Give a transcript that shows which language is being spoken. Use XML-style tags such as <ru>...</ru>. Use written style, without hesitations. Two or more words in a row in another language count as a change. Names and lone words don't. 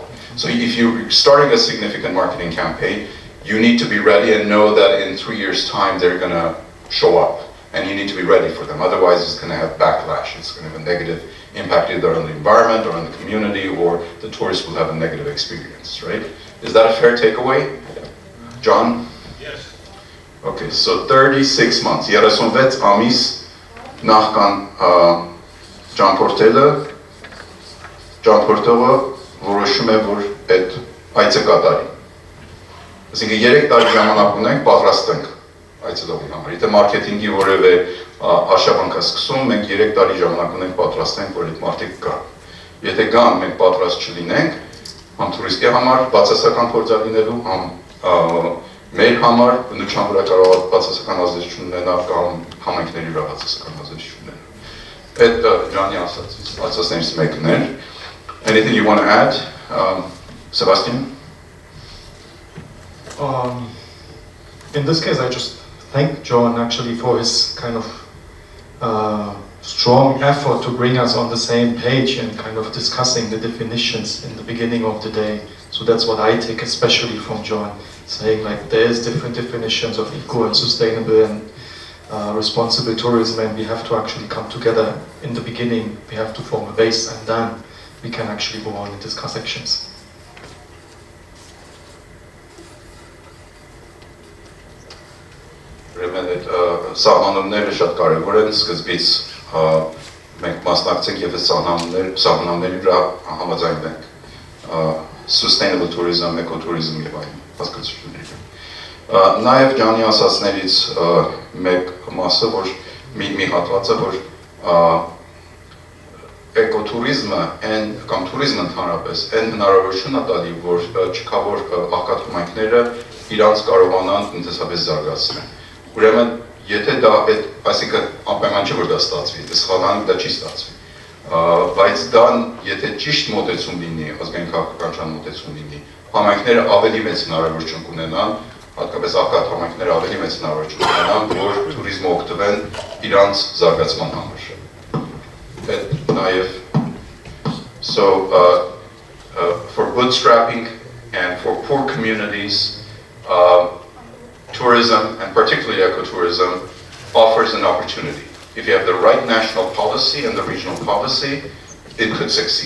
<en>So if you're starting a significant marketing campaign, you need to be ready and know that in 3 years' time they're going to show up, and you need to be ready for them. Otherwise, it's going to have backlash. It's going to have a negative impact either on the environment or on the community, or the tourists will have a negative experience, right? Is that a fair takeaway? John? Yes. Okay, so 36 months.</en> <hy>36 ամիս նախքան ճամփորդելը, ճամփորդողը որոշում է, որ այդ այցը կատարի։ Այսինքն 3 տարի ժամանակ ունենք, պատրաստենք այցելողի համար։ Եթե մարքեթինգի որևէ արշավանք է սկսում, մենք 3 տարի ժամանակ ունենք պատրաստենք, որ այդ մարդիկ գան։ Եթե գան, մենք պատրաստ չլինենք, համ տուրիստի համար բացասական փորձ լինելու, համ մեր համար բնության վրա կարող է բացասական ազդեցություն ունենալ կամ համայնքների վրա բացասական ազդեցություն ունենալ։ Այդ Ջանի ասածներից մեկն էր։</hy> <en>Anything you want to add, Sebastian? In this case, I just thank John actually for his kind of strong effort to bring us on the same page and kind of discussing the definitions in the beginning of the day. So that's what I take especially from John, saying like there's different definitions of eco and sustainable and responsible tourism, and we have to actually come together in the beginning. We have to form a base, and then we can actually go on and discuss actions.</en> <hy>Ուրեմն այդ սահմանումները շատ կարևոր են, սկզբից մենք մասնակցենք եւ այդ սահմանումների վրա համաձայնվենք</hy> <en>sustainable tourism,</en> <hy>ecotourism եւ այլն հասկացությունները։ Նաեւ Ջանի ասածներից մեկ մասը, որ մի հատվածը, որ էկոտուրիզմը կամ տուրիզմը ընդհանրապես այն հնարավորությունն է տալի, որ չկա որ աղքատ համայնքները իրանց կարողանան տնտեսապես զարգացնել։ Ուրեմն եթե դա այդ, այսինքն անպայման չէ որ դա ստացվի, դա սխալանք դա չի ստացվի։ Բայց դա եթե ճիշտ մոտեցում լինի, ազգային քաղաքականության մոտեցում լինի, համայնքները ավելի մեծ հնարավորություն կունենան, հատկապես աղքատ համայնքները ավելի մեծ հնարավորություն կունենան, որ туриզմը օգտվեն իրանց զարգացման համար։ Այդ նաև</hy> <en>for bootstrapping and for poor communities, tourism, and particularly ecotourism, offers an opportunity. If you have the right national policy and the regional policy, it could succeed.</en>